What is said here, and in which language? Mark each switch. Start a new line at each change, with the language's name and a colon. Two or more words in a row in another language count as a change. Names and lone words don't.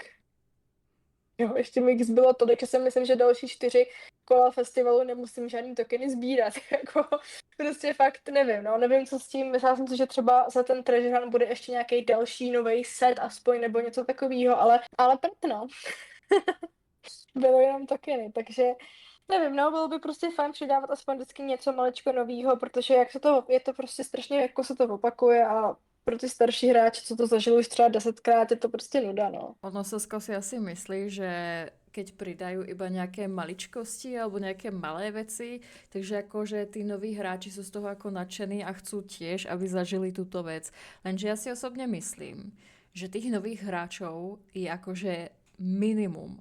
Czech: Jo, ještě mi jich zbylo tolik, že si myslím, že další 4 kola festivalu nemusím žádný tokeny sbírat, jako prostě fakt nevím, no, nevím co s tím, myslela jsem si, že třeba za ten Treasure Hunt bude ještě nějaký další nový set aspoň, nebo něco takového, ale prd, no. Bylo jenom tokeny, takže nevím, no, bylo by prostě fajn přidávat aspoň vždycky něco maličko novýho, protože je to prostě strašně, jako se to opakuje a pro ty starší hráče, co to zažili už třeba 10krát, je to prostě nuda, no.
Slovak: Ono Sasko si asi myslí, že keď pridajú iba nejaké maličkosti alebo nejaké malé veci, takže akože tí noví hráči sú z toho ako nadšení a chcú tiež, aby zažili túto vec. Lenže ja si osobne myslím, že tých nových hráčov je akože minimum.